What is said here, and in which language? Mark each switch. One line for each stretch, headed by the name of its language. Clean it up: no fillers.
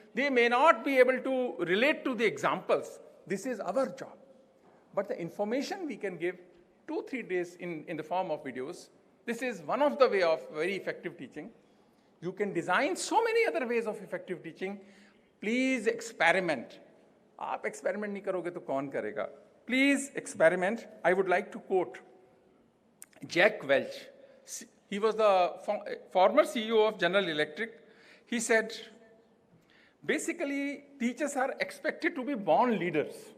English: They may not be able to relate to the examples. This is our job. But the information we can give 2-3 days in the form of videos. This is one of the way of very effective teaching. You can design so many other ways of effective teaching. Please experiment.
Hindi: आप experiment नहीं करोगे तो कौन करेगा?
English: Please experiment. I would like to quote Jack Welch. He was the former CEO of General Electric. He said, basically, teachers are expected to be born leaders.